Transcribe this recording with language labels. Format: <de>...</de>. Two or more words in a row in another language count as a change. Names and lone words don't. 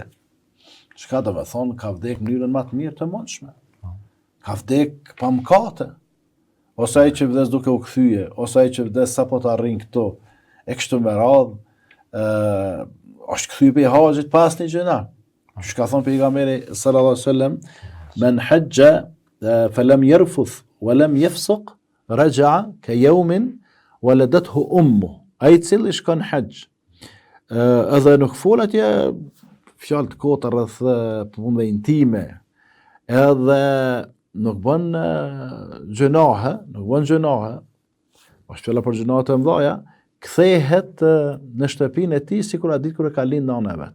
<sq>Çka do të thonë, ka vdek në mënyrën më të mirë të mundshme. Ka vdek pa mëkate. Ose ai që vdes duke u kthye, ose ai që vdes sapo të arrin këto, e kështu me radhë, është kthy pe haxhit pas një gjëna. Që ka thonë pejgamberi</sq> <ar>صلى الله عليه وسلم من حج فلم يرفث ولم يفسق رجع كيوم ولدته أمه.</ar> <sq>Ai cili shkon haxh, edhe nuk fol atje fjalë të kota rreth punëve intime, edhe nuk bën gjunahe, është fjala për gjunahe të mëdha, kthehet në shtëpinë e tij sikur a ditë kur e ka lind nana e vet.</sq>